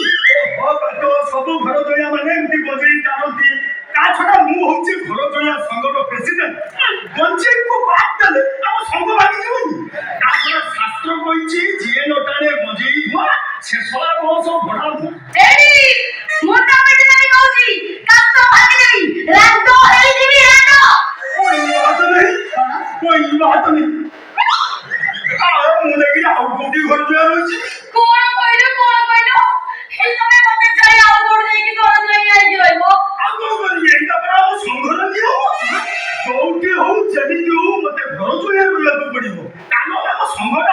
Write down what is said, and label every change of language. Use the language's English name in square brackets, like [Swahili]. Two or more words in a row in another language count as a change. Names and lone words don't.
[Odia] ଓ ବାଟ ସବୁ ଘର ଜୟା ମାନେ ଏମିତି ଗଞ୍ଜେଇ ଟାଣନ୍ତି ତା ଛଡା ମୁଁ ହଉଛି ଘର ଜୟା ସଂଘର ପ୍ରେସିଡେଣ୍ଟ ଗଞ୍ଜେଇକୁ ବାଦ ଦେଲେ ଆମ ସଂଘ ଭାଙ୍ଗିଯିବନି ତା ଛଡା ଶାସ୍ତ୍ର କହିଛି ଯିଏ ନଟାଣେ ଗଞ୍ଜେଇ ଧୁଆ ସେ ଶଳା ବଂଶ ଭଡ଼ା ମୁଁ ଏଇ ମୋଟା ପେଟ ନାହିଁ କହୁଛି କାସ୍ତ ଭାଙ୍ଗିଦେବି ରାଣ୍ଡ ହେଇଯିବି ରାଣ୍ଡ [Hindi] कोई बात नहीं [Odia] ମୁଁ ଦେଖିଲି ଆଉ କୋଉଠି ଘର ଜୟା ରହିଛି କଣ କହିଲ ହେଇ ତମେ ମତେ ଛାଡି ଆଉ କୋଉଠି ଯାଇକି ଘର ଜୟା ହେଇକି ରହିବ ଆଉ କଣ କରିବି ଏଇଟା ପରା ଆମ ସଂଘର ନିୟମ ଯୋଉଠି ହଉ ଯେମିତି ହଉ ମତେ ଘର ଜୟା ରହିବାକୁ ପଡିବ କାମ ଆମ ସଂଘଟା